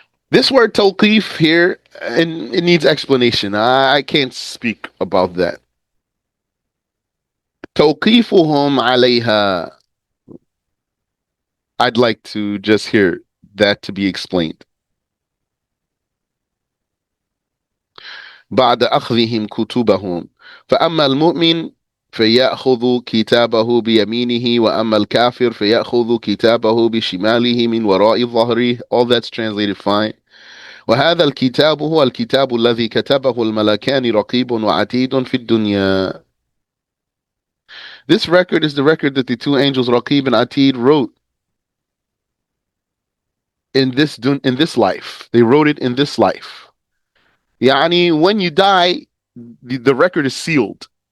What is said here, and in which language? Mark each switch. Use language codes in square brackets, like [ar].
[en] This word tawqif here, and it needs explanation. I can't speak about that. [ar] توقيفهم عليها. [en] I'd like to just hear that to be explained. [ar] بعد أخذهم كتبهم فأما المؤمن فيأخذ كتابه بيمينه وأما الكافر فيأخذ كتابه بشماله من وراء ظهره. [en] All that's translated fine. [ar] وهذا الكتاب هو الكتاب الذي كتبه الملكان رقيب وعتيد في الدنيا. [en] This record is the record that the two angels Raqib and Atid wrote in this life. They wrote it in this life. Yani, when you die, the record is sealed.